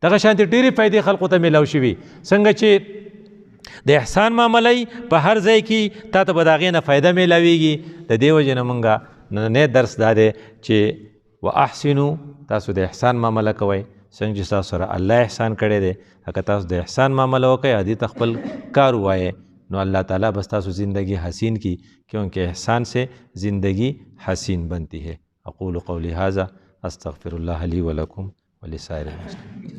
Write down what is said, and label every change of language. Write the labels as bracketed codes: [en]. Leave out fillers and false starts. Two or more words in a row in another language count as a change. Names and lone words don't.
[ps] دغه شانتې ډېرې فایدې خلقو ته میلاو شوي. څنګه چې د احسان معاملې په هر ځای کې تا ته به د هغې نه فایده میلاویږي. د دې وجې نه مونږ نننی درس دا دی چې واحسنو، تاسو د احسان معامله کوئ څنګه چې تاسو سره الله احسان کړی دی. اگر تاسو د احسان معامله وکئ او دې ته خپل کار ووایئ نو اللہ تعالیٰ بس تاسو زندگی حسین کی، [ur] کیونکہ احسان سے زندگی حسین بنتی ہے. [ar] اقول قولی ھذا استغفر اللہ لی ولکم ولسائر المسلمین.